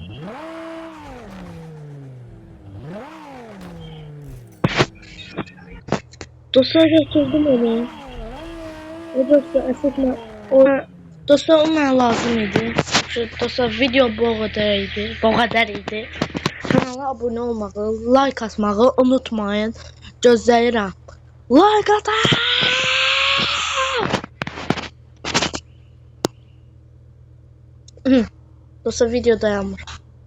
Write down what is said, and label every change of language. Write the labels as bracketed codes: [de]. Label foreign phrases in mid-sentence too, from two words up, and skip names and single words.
[az] Dostlar getirdim onu. O dostlar esasında dostlar ona lazım idi. Dostlar video [tr] bu kadar [az] idi. Kanala abone olmağı, like atmağı unutmayın. Gözləyirəm. Like atın! Dostlar video dayanmır.